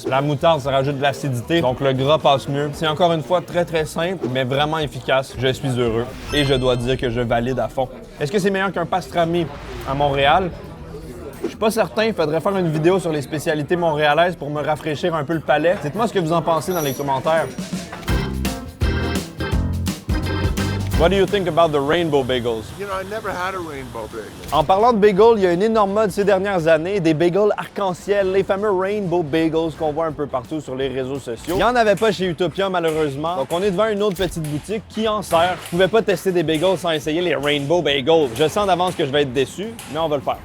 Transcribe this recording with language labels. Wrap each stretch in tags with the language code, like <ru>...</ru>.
<fr>La moutarde, ça rajoute de l'acidité, donc le gras passe mieux. C'est encore une fois très, très simple, mais vraiment efficace. Je suis heureux. Et je dois dire que je valide à fond. Est-ce que c'est meilleur qu'un pastrami à Montréal? Je suis pas certain. Il faudrait faire une vidéo sur les spécialités montréalaises pour me rafraîchir un peu le palais. Dites-moi ce que vous en pensez dans les commentaires.</fr> <en>What do you think about the rainbow bagels? You know, I never had a rainbow bagel.</en> <fr>En parlant de bagels, il y a une énorme mode ces dernières années, des bagels arc-en-ciel, les fameux rainbow bagels qu'on voit un peu partout sur les réseaux sociaux. Il n'y en avait pas chez Utopia malheureusement, donc on est devant une autre petite boutique qui en sert. Je pouvais pas tester des bagels sans essayer les rainbow bagels. Je sens d'avance que je vais être déçu, mais on va le faire.</fr>